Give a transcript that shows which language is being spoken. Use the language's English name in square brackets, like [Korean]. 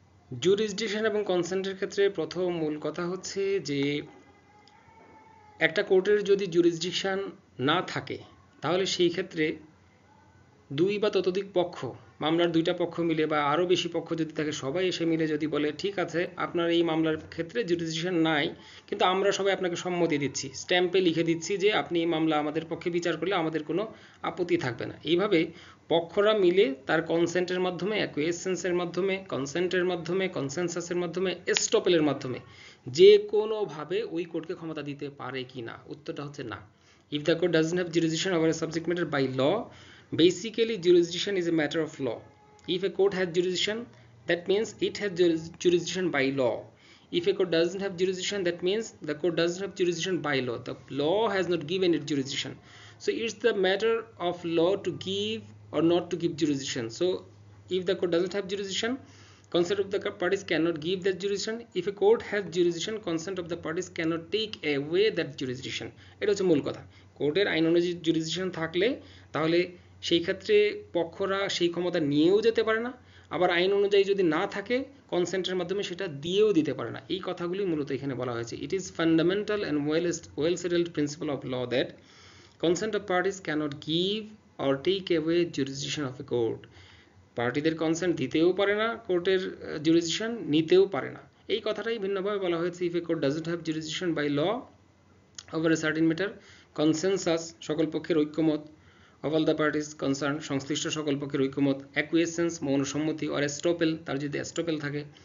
[Bangla] Jurisdiction এবং কনসেন্টের ক্ষেত্রে প্রথম মূল কথা হচ্ছে যে একটা কোর্টের যদি জুরিসডিকশন না থাকে তাহলে সেই ক্ষেত্রে দুই বা ততোধিক পক্ষ, মামলার দুইটা পক্ষ মিলে বা আরও বেশি পক্ষ যদি থাকে, সবাই এসে মিলে যদি বলে ঠিক আছে আপনার এই মামলার ক্ষেত্রে জুরিসডিকশন নাই, কিন্তু আমরা সবাই আপনাকে সম্মতি দিচ্ছি, স্ট্যাম্পে লিখে দিচ্ছি যে আপনি এই মামলা আমাদের পক্ষে বিচার করলে আমাদের কোনো আপত্তি থাকবে না, এইভাবে পক্ষরা মিলে তার কনসেন্টের মাধ্যমে, অ্যাকুয়েসেন্সের মাধ্যমে, কনসেন্টের মাধ্যমে, কনসেনসাসের মাধ্যমে, এস্টপেলের মাধ্যমে যে কোনোভাবে ওই কোর্টকে ক্ষমতা দিতে পারে কি না, উত্তরটা হচ্ছে না। [English] If the court doesn't have jurisdiction over a subject matter by law, basically jurisdiction is a matter of law. If a court has jurisdiction, that means it has jurisdiction by law. If a court doesn't have jurisdiction, that means the court doesn't have jurisdiction by law. The law has not given it jurisdiction. So it's the matter of law to give or not to give jurisdiction. So if the court doesn't have jurisdiction, consent of the parties cannot give that jurisdiction. If a court has jurisdiction, consent of the parties cannot take away that jurisdiction. [Bangla] এটা হচ্ছে মূল কথা। কোর্টের আইন অনুযায়ী jurisdiction থাকলে তাহলে সেই ক্ষেত্রে পক্ষরা সেই ক্ষমতা নিয়েও যেতে পারে না, আবার আইন অনুযায়ী যদি না থাকে কনসেন্টের মাধ্যমে সেটা দিয়েও দিতে পারে না। এই কথাগুলি মূলত এখানে বলা হয়েছে। [English] It is fundamental and well settled principle of law that consent of parties cannot give or take away jurisdiction of a court. [Bangla] পার্টিদের consent দিতেও পারে না, কোর্টের জুরিসডিকশন নিতেও পারে না। এই কথাটাই ভিন্নভাবে বলা হয়েছে। [English] if a court doesn't have jurisdiction by law over a certain matter, [Bangla] consensus সকল পক্ষের ঐক্যমত, [English] of all the parties concern [Bangla] সংশ্লিষ্ট সকল পক্ষের ঐক্যমত, অ্যাকুয়েসেন্স মৌনসম্মতি, আর এস্টোপেল তার যদি এস্টোপেল থাকে।